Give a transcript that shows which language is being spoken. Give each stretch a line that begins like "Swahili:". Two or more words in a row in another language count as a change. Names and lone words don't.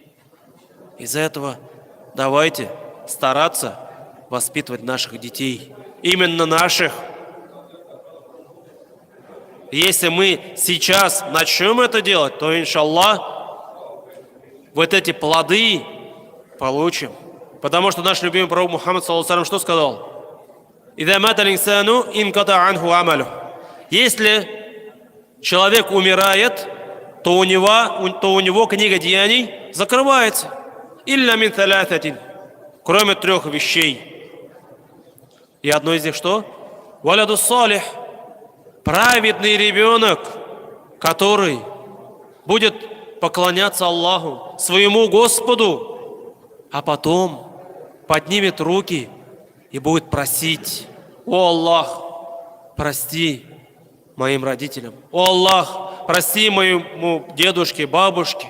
Russian: Из-за этого давайте стараться воспитывать наших детей. Именно наших. Если мы сейчас начнем это делать, то, иншаллах, вот эти плоды получим. Потому что наш любимый пророк Мухаммад,
Arabic: صلى الله عليه وسلم,
Russian: что сказал?
Arabic: «إذا مات الإنسان انقطع عنه عمله».
Russian: Если человек умирает, то у него книга деяний закрывается.
Arabic: «إلا من ثلاثة».
Russian: Кроме 3 вещей. И одно из них что?
Arabic: «وولد صالح».
Russian: Праведный ребенок, который будет поклоняться Аллаху, своему Господу, а потом поднимет руки и будет просить: «О Аллах, прости моим родителям, о Аллах, прости моему дедушке, бабушке».